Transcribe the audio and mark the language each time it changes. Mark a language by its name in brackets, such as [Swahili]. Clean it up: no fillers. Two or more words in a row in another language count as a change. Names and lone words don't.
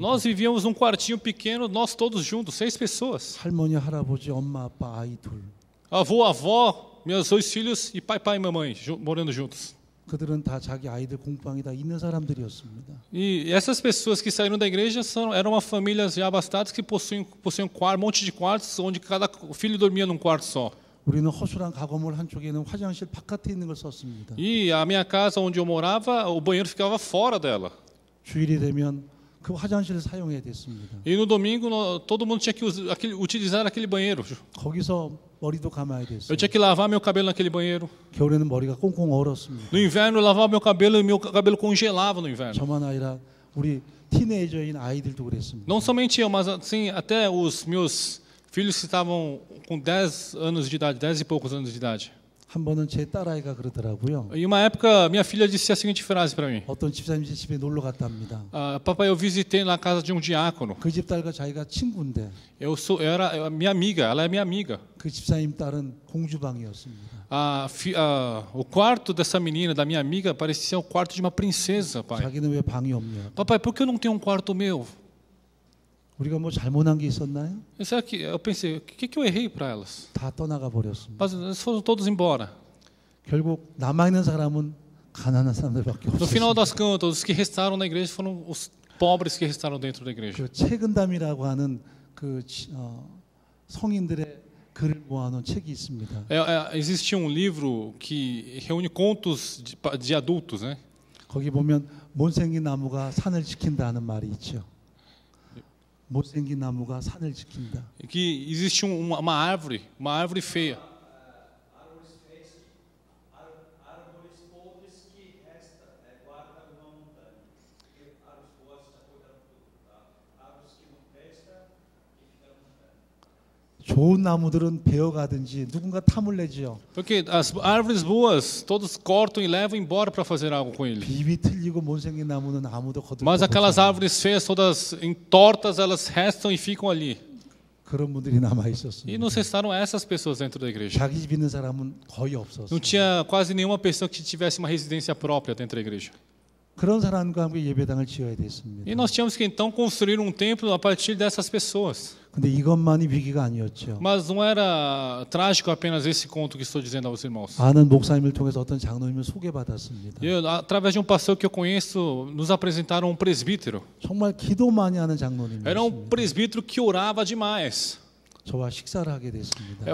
[Portuguese] Nós vivíamos num quartinho pequeno, nós todos juntos, 6 pessoas. [Korean] 할머니, 할아버지, 엄마, 아빠, 아이 둘. [Portuguese] Avô, avó, meus 2 filhos e pai e mamãe morando juntos. [Korean] 그들은 다 자기 아이들 공방이 다 있는 사람들이었습니다. [Portuguese] E essas pessoas que saíram da igreja eram uma família já abastadas que possuíam um monte de quartos, onde cada filho dormia num quarto só. [Korean] 우리는 허술한 가건물 한쪽에는 화장실 바깥에 있는 걸 썼습니다. [Portuguese] E a minha casa, onde eu morava, o banheiro ficava fora dela. [Korean] 주일이 되면 그 화장실을 사용해야 됐습니다. [Portuguese] E no domingo todo mundo tinha que utilizar aquele banheiro. [Korean] 거기서 머리도 감아야 [Portuguese] Eu [Korean] 됐어요. [Portuguese] tinha que lavar meu cabelo naquele banheiro. [Korean] 겨울에는 머리가 꽁꽁 얼었습니다. [Portuguese] No inverno eu lavava meu cabelo e meu cabelo congelava no inverno. [Korean] 저만 아니라 우리 티네이저인 아이들도 그랬습니다. [Portuguese] Não somente eu, mas assim, até os meus filhos que estavam com 10 anos de idade, 10 e poucos anos de idade. [Korean] 한 번은 제 딸아이가 그러더라고요. [Portuguese] E uma época minha filha disse a seguinte frase para mim: [Korean] 어떤 집사님 집에 놀러 갔답니다. [Portuguese] papai, eu visitei na casa de um diácono. [Korean] 그 집 딸과 자기가 친구인데 [Portuguese] Era minha amiga, ela é minha amiga. [Korean] 그 집사님 딸은 공주방이었습니다. [Portuguese] O quarto dessa menina, da minha amiga, parecia o quarto de uma princesa, pai. [Korean] 자기는 왜 방이 없냐? [Portuguese] Papai, por que eu não tenho um quarto meu? [Korean] 우리가 뭐 잘못한 게 있었나요? [Portuguese] Eu pensei, o que eu errei para elas? [Korean] 다 떠나가 버렸습니다. [Portuguese] Mas eles foram todos embora. [Korean] 결국 남아 있는 사람은 가난한 사람들밖에 [Portuguese] No final [Korean] 없었습니다. [Portuguese] das contas, os que restaram na igreja foram os pobres que restaram dentro da igreja. [Korean] 그 책은담이라고 하는 그 성인들의 글을 모아놓은 책이 있습니다. [Portuguese] Existe um livro que reúne contos de adultos, né? [Korean] 거기 보면 못생긴 나무가 산을 지킨다는 말이 있죠. 못생긴 나무가 산을 지킨다. [Portuguese] Que existe uma árvore feia. Árvores podres que guardam uma montanha. Árvores boas está cuidando tudo, tá? Árvores que não prestam e ficam montanha. [Korean] 좋은 나무들은 베어가든지 누군가 탐을 내지요. [Portuguese] Porque as árvores boas, todos cortam e levam embora para fazer algo com ele. [Korean] 비비 틀리고 못생긴 나무는 아무도 거둘 [Portuguese] Mas aquelas árvores feias, todas entortas, elas restam e ficam ali. [Korean] 그런 분들이 남아 [Portuguese] E [Korean] 있었습니다. [Portuguese] nos restaram essas pessoas dentro da igreja. [Korean] 자기 집 있는 사람은 거의 없었어요. [Portuguese] Não tinha quase nenhuma pessoa que tivesse uma residência própria dentro da igreja. [Korean] 그런 사람과 함께 예배당을 지어야 됐습니다. [Portuguese] E nós tínhamos que então construir um templo a partir dessas pessoas. [Korean] 근데 이것만이 위기가 아니었죠. [Portuguese] Mas não era trágico apenas esse conto que estou dizendo aos irmãos. [Korean] 아는 목사님을 통해서 어떤 장로님을 소개받았습니다. [Portuguese] Através de um pastor que eu conheço, nos apresentaram um presbítero. [Korean] 정말 기도 많이 하는 [Portuguese] Era [Korean] 장로님이었습니다. [Portuguese] presbítero que orava demais. [Korean] 저와 식사를 하게 됐습니다.